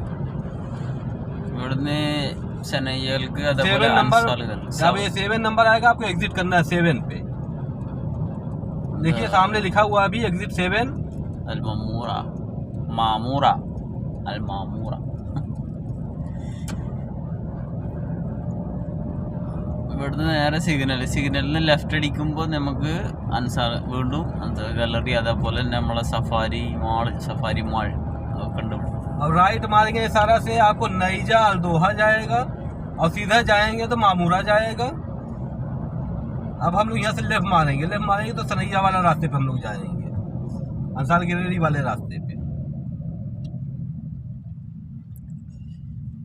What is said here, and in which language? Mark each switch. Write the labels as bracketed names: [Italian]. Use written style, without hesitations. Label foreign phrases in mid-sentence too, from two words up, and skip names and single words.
[Hindi] सनैयल्क 7 नंबर, जब ये 7 नंबर आएगा आपको एग्जिट करना है 7 पे। देखिए सामने लिखा हुआ है अभी एग्जिट 7 अल-मामूरा, मामूरा, अल-मामूरा। [Malayalam] ഇവിടുന്ന് നേരെ സിഗ്നലിന് ലെഫ്റ്റ് അടിക്കുമ്പോൾ നമുക്ക് അൻസാർ വീണ്ടും അൻസാർ ഗാലറി, അതേപോലെ തന്നെ നമ്മളെ സഫാരി മാൾ അതൊക്കെ ഉണ്ട്. [Hindi] अब राइट मारेंगे सारा से आपको नईजा अल-दोहा जाएगा, और सीधा जाएंगे तो मामूरा जाएगा। अब हम लोग यहाँ से लेफ्ट मारेंगे तो सनैया वाला रास्ते पे हम लोग जाएंगे, अंसार गैलरी वाले रास्ते पे।